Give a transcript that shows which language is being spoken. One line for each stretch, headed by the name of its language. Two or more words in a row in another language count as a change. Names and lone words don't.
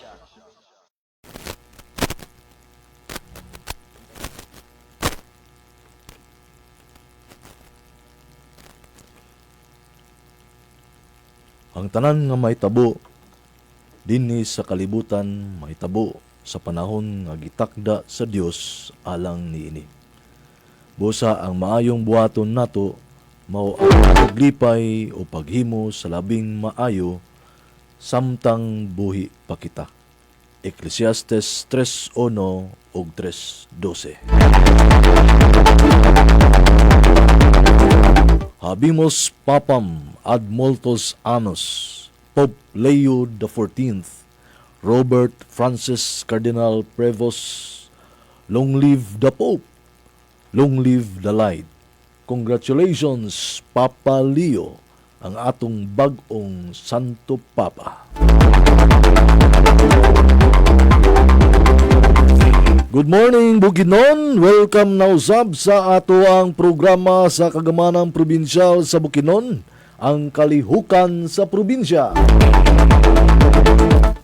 Cebuano: Ang tanan nga mahitabo dinhi sa kalibutan mahitabo sa panahon nga gitakda sa Dios alang niini. Busa ang maayong buhaton nato mao ang paglipay o paghimo sa labing maayo samtang buhi pa kita. Ecclesiastes 3:1 ug 3:12.
Latin: Habimos papam ad multos annos,
English: Pope Leo XIV, Robert Francis Cardinal Prevost, long live the Pope, long live the light. Congratulations,
Italian: Papa Leo,
Cebuano: ang atong bag-ong Santo Papa.
English: Good morning,
Cebuano: Bukidnon! Welcome na usab sa ato ang programa sa Kagamanang Probinsyal sa Bukidnon, ang Kalihukan sa Probinsya.